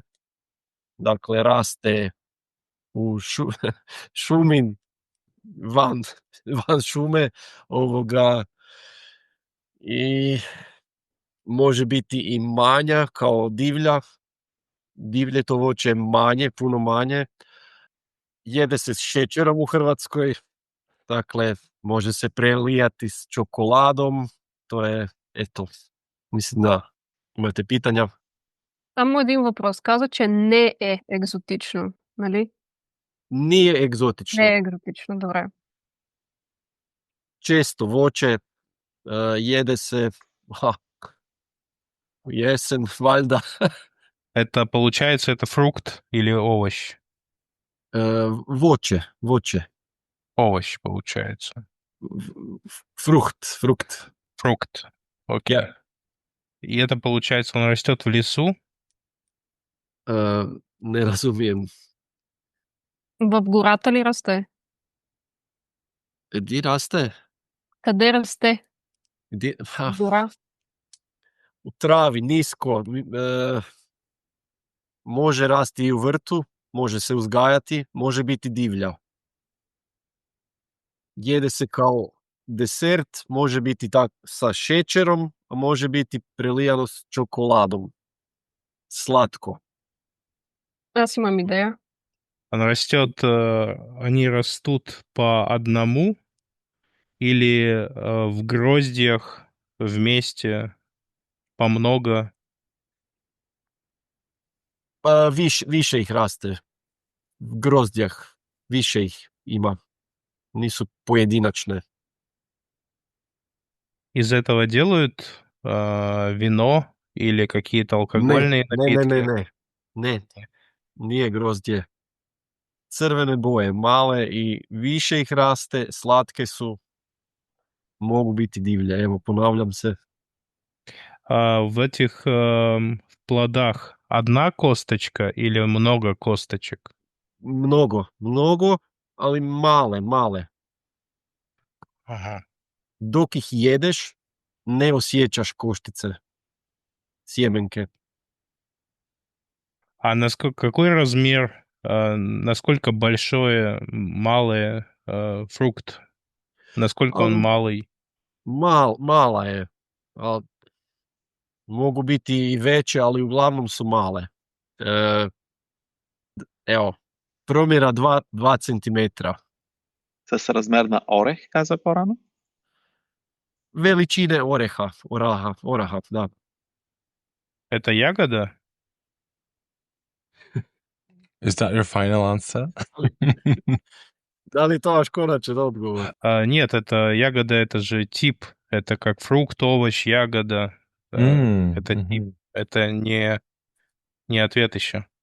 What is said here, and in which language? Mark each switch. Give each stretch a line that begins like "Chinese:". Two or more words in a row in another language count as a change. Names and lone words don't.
Croatian: Dakle, raste u šumi van šume i može biti i manja kao divlja. Divlje to voće je manje, puno manje. Jede se s šećerom u Hrvatskoj, dakle, može se prelijati s čokoladom. To je, eto, mislim da imate питanja.
Bulgarian: Само един въпрос. Каза, че не е екзотично, нали?
Croatian: Nije egzotično.
Bulgarian: Не е екзотично, добре.
Croatian: Često voće, jede se u jesen, valjda.
Russian: Это, получается, это фрукт или овощ?
Croatian: Voće.
Russian: Овощ, получается.
Croatian: Frukt.
Russian: Фрукт. Окей.
Croatian: Ja.
Russian: И это, получается, он растет в лесу?
Croatian: Ne razumijem.
Bulgarian: В гората ли расте?
Croatian: Gdje raste?
Bulgarian: Къде расте?
Croatian: Gdje?
Bulgarian: В гора?
Croatian: U travi, nisko. Može rasti i u vrtu, može se uzgajati, može biti divlja. Jede se kao desert, može biti tak sa šećerom, a može biti prelijano s čokoladom. Slatko.
Bulgarian: Аз имам идея.
Russian: Он растет, они растут по одному или в гроздьях вместе по много?
Croatian: Pa više ih raste. V grozdjah više ih ima. Nisu pojedinačne.
Russian: Из этого делают вино или какие-то алкогольные напитки?
Croatian: Ne. Nije grozdje. Crvene boje, male i više ih raste, slatke su, mogu biti divlje. Evo, ponavljam se.
Russian: В этих плодах одна косточка или много косточек?
Croatian: Mnogo, ali male.
Russian: Ага.
Croatian: Dok ih jedeš, ne osjećaš koštice, sjemenke.
Russian: А какой размер, насколько большой, малый фрукт? Насколько он малый?
Croatian: Mala je. Mogu biti i veće, ali uglavnom su male. Evo, promjera 2 centimetra.
Bulgarian: С размер на орех, каза по-рано.
Croatian: Veličine oraha, da.
Russian: Это ягода?
English: Is that your final answer?
Croatian: Da li je to vaš konačan odgovor?
Russian: Нет, это ягода, это же тип. Это как фрукт, овощ, ягода. Это тип. Это не ответ еще.